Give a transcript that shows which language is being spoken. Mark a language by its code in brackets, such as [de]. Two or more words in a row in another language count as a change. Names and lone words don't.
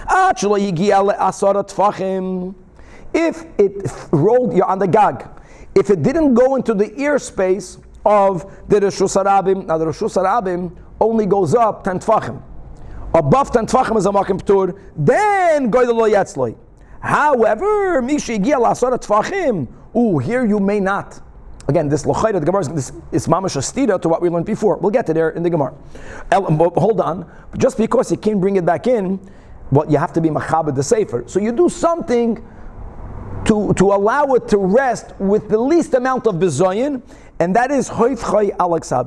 [en] If it rolled you on the gag, if it didn't go into the ear space of the [he] רשות הרבים, [en] now the [he] רשות הרבים [en] only goes up 10 tfachim. Above 10 tfachim is a [he] מקום פטור, [en] then [he] גוי לא יצלי. [en] However, [he] משהגיע לעשרה טפחים, [en] here you may not. Again, this lochayda, the Gemara is [he] ממש סתירה [en] to what we learned before. We'll get to there in the Gemara. Hold on. Just because you can't bring it back in, well, you have to be machabed the sefer. So you do something to allow it to rest with the least amount of bizoyin, and that is [he] הופכו על כתבו.